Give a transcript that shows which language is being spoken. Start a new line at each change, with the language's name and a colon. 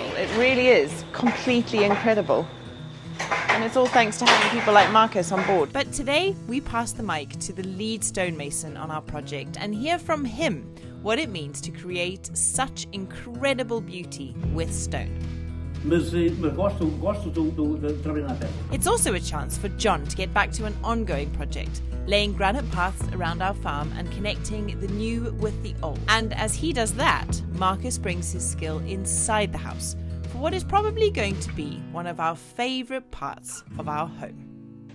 English: It really is completely incredible. And it's all thanks to having people like Marcus on board. But today, we pass the mic to the lead stonemason on our project and hear from him what it means to create such incredible beauty with stone.
Portuguese: Mas gosto de trabalhar na terra.
English: It's also a chance for John to get back to an ongoing project, laying granite paths around our farm and connecting the new with the old. And as he does that, Marcus brings his skill inside the house for what is probably going to be one of our favourite parts of our home.